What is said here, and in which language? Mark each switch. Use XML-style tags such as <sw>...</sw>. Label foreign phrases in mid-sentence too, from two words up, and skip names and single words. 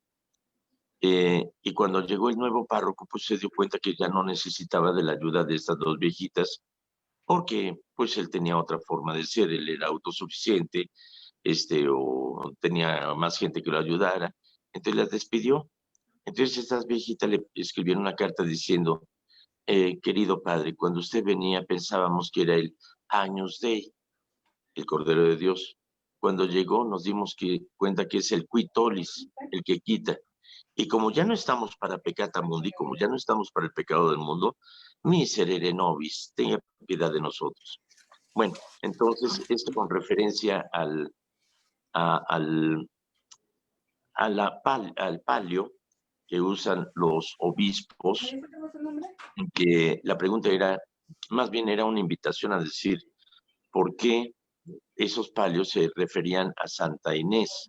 <es>Y cuando llegó el nuevo párroco, pues se dio cuenta que ya no necesitaba de la ayuda de estas dos viejitas, porque pues él tenía otra forma de ser, él era autosuficiente, o tenía más gente que lo ayudara, entonces las despidió. Entonces estas viejitas le escribieron una carta diciendo, querido padre, cuando usted venía pensábamos que era el</es> <la>Agnus Dei,</la> <es>el Cordero de Dios. Cuando llegó nos dimos cuenta que es el</es> <la>qui tollis,</la> <es>el que quita. Y como ya no estamos para</es> <la>peccata mundi,</la> <es>como ya no estamos para el pecado del mundo,</es> <la>miserere nobis,</la> <es>tenga piedad de nosotros. Bueno, entonces esto con referencia al palio que usan los obispos, que la pregunta era, más bien era una invitación a decir, ¿por qué esos palios se referían a Santa Inés?</es>